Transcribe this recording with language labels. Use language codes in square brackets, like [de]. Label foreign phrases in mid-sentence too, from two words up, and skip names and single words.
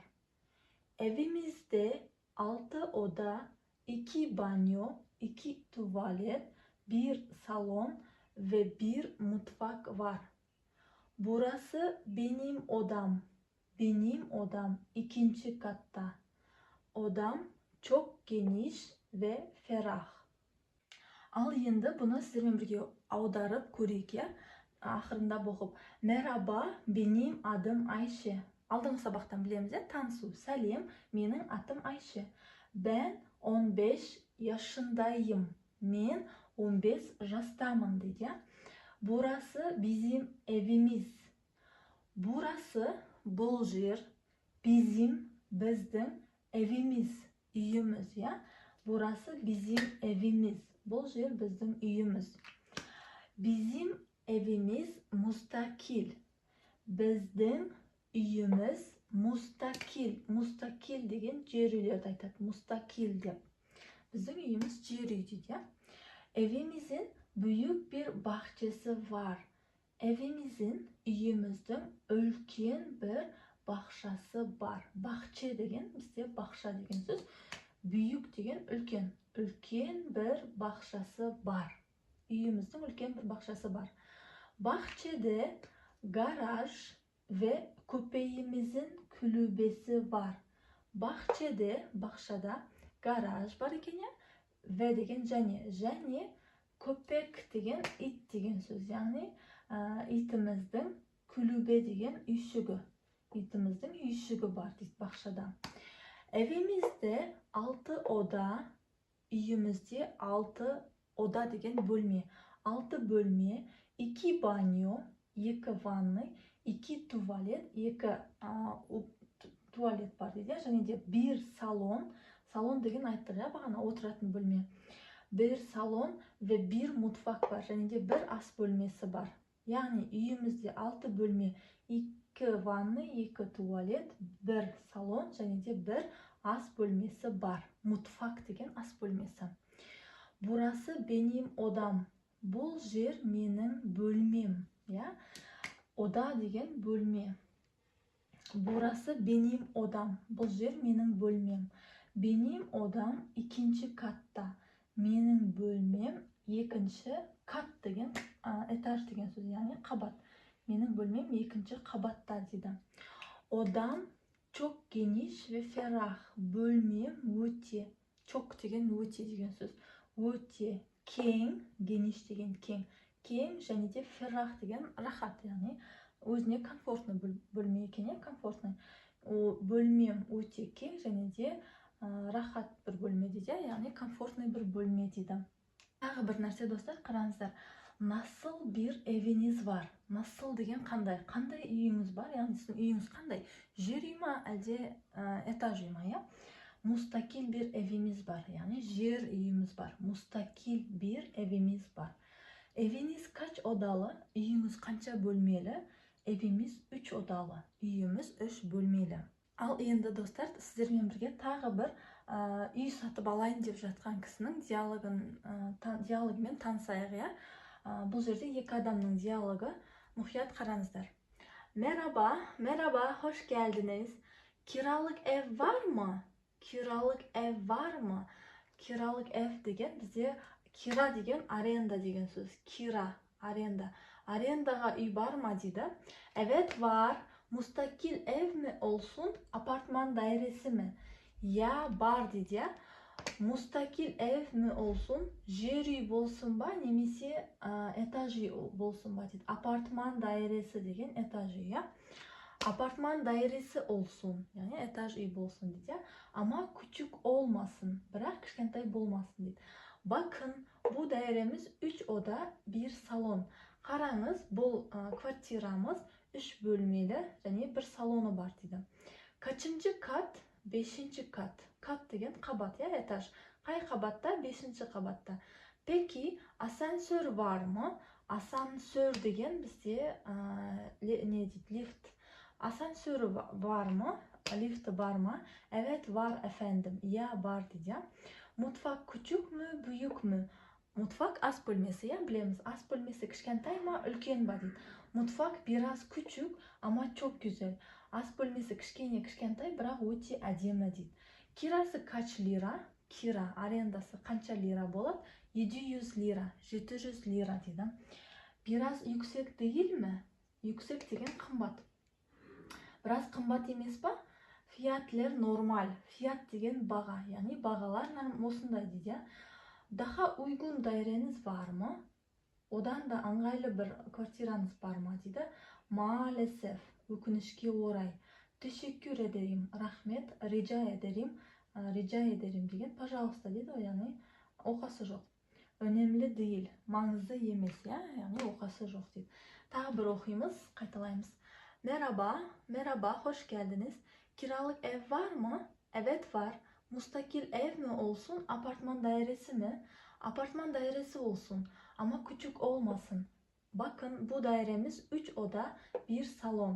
[tr] Evimizde 6 oda, 2 banyo, 2 tuvalet, 1 salon ve 1 mutfak var. Burası benim odam. Benim odam ikinci katta. Odam çok geniş ve ferah. [kk] Ал енді бұны сіздермен бірге аударып көрейік. Ақырында оқып. [tr] Merhaba, benim adım Ayşe. [kk] Алдыңғы сабақтан білеміз, танысу. Сәлем, менің атым Ayşe. [tr] Ben 15 yaşındayım. [kk] Мен 15 жастамын дейді. [tr] Burası bizim evimiz. [kk] Burası бұл жер, Біздің, evimiz, үйіміз, ya. [tr] Burası bizim evimiz. [kk] Бұл жер біздің үйіміз. [tr] Bizim evimiz mustakil. [kk] Біздің үйіміз mustakil. Mustakil деген жер үйлерді айтады. Mustakil деп. Біздің үйіміз жер үй дейді, ya. [tr] Evimizin büyük bir bahçesi var. Evimizin, [kk] үйіміздің үлкен bir бақшасы бар. Бақче деген бізде бақша деген сөз. Büyük деген үлкен. Үлкен bir бақшасы бар. Үйіміздің үлкен bir бақшасы бар. [tr] Bahçede garaj ve köpeğimizin kulübesi var. Bahçede, [kk] бақшада garaj бар екен, ya. Ve деген және köpek деген ит деген сөз. Яғни итіміздің kulübe деген үйшігі. İtimizдің үйшігі бар дейді бақшада. [tr] Evimizde 6 oda, [kk] үйімізде 6 oda деген бөлме. 6 бөлме, 2 banyo, 2 ванный, 2 tuvalet, 2 tuvalet бар дейді. Және де 1 salon, salon деген айттық, ya, бағана отыратын бөлме. [tr] 1 salon ve 1 mutfak бар. [kk] Және де 1 ас бөлмесі бар. Яғни үйімізде 6 бөлме, 2 ванны, 2 туалет, 1 салон және де 1 ас бөлмесі бар. Mutfak деген ас бөлмесі. [tr] Burası benim odam. [kk] Бұл жер менің бөлмем, ya. Oda деген бөлме. [tr] Burası benim odam. [kk] Бұл жер менің бөлмем. [tr] Benim odam ikinci katta. [kk] Менің бөлмем екінші кат деген этаж деген сөз, яғни қабат. Менің бөлмем екінші қабатта дейді. [tr] Odam çok geniş ve ferah. [kk] Bölmem өте. Çok деген өте деген сөз. Өте кең, geniş деген кең. Кең және де ferah деген рахат, яғни өзіне комфортный бөлме екен, ya, комфортный. Бөлмем өте кең және де рахат бір бөлме дейді, яғни комфортный бір бөлме дейді. Тағы бір нәрсе, достар, қараңыздар. [tr] Nasıl bir eviniz var? Nasıl [kk] деген қандай? Қандай үйіңіз бар? Яғни сіздің үйіңіз қандай? Жер үй ма, әлде этаж үй ма, ya? [tr] Mustakil bir evimiz var. [kk] Яғни жер үйіміз бар. [tr] Mustakil bir evimiz var. Eviniz kaç odalı? [kk] Үйіңіз қанша бөлмелі? [tr] Evimiz 3 odalı. [kk] Үйіміз 3 бөлмелі. Ал енді, достар, сіздермен бірге тағы бір үй сатып алайын деп жатқан кісінің диалогымен танысайық, ya. Бұл жерде екі адамның диалогы. Мұқият қараңыздар. [tr] Merhaba, hoş geldiniz. Kiralık ev var mı? Kiralık ev var mı? Kiralık ev [kk] деген бізде kira деген arenda деген сөз. Kira, arenda. Arendaға үй бар ма дейді. [tr] Evet var. Mustakil ev mi olsun, apartman dairesi mi? [kk] Ya бар дейді, [tr] ya. Mustakil ev mi olsun, [kk] жер үй болсын ба, немесе этаж үй болсын ба дейді. [tr] Apartman dairesi [kk] деген этаж үй, ya. [tr] Apartman dairesi olsun, yani [kk] этаж үй болсын дейді, ya. [tr] Ama küçük olmasın, [kk] бірақ кішкентай болмасын дейді. [tr] Bakın, bu dairemiz 3 oda, 1 salon. [kk] Қараңыз, бұл квартирамыз 3 бөлмелі және 1 салоны бар дейді. [tr] Kaçıncı kat? 5. kat. Kat [kk] деген қабат, ya, этаж. Қай қабатта? 5. қабатта. [tr] Peki, asansör var mı? [kk] Asansör деген бізде не дейді? Lift. [tr] Asansörü var mı? Lifti var mı? Evet, var efendim. Ya, [kk] бар дейді. [tr] Mutfak küçük mü, büyük mü? [kk] Mutfak ас бөлмесі, ya, білеміз. Ас бөлмесі кішкентай ма, үлкен ба дейді. [tr] Mutfak biraz küçük ama çok güzel. [kk] Ас бөлмесі кішкентай, бірақ өте әдемі дейді. [tr] Kirası kaç lira? Kira, [kk] арендасы қанша лира болады? [tr] 700 lira, 700 lira дейді. Biraz yüksek değil mi? [kk] Yüksek деген қымбат. Biraz қымбат емес па? [tr] Fiyatlar normal. [kk] Fiyat деген баға, яғни бағалар осындай дейді. [tr] Daha uygun daireniz var mı? [kk] Одан да ыңғайлы бір квартираныз бар ма дейді. Maalesef, өкінішке орай. [tr] Teşekkür ederim, [kk] rahmet, [tr] rica ederim [kk] деген, пожалуйста дейді, яғни оқасы жоқ. [tr] Önemli değil, [kk] маңызды емес, яғни оқасы жоқ дейді. Тағы бір оқимыз, қайталаймыз. [tr] Merhaba, merhaba, hoş geldiniz. Kiralık ev var mı? Evet var. Müstakil ev mi olsun, apartman dairesi mi? Apartman dairesi olsun ama küçük olmasın. Bakın bu dairemiz 3 oda, bir salon.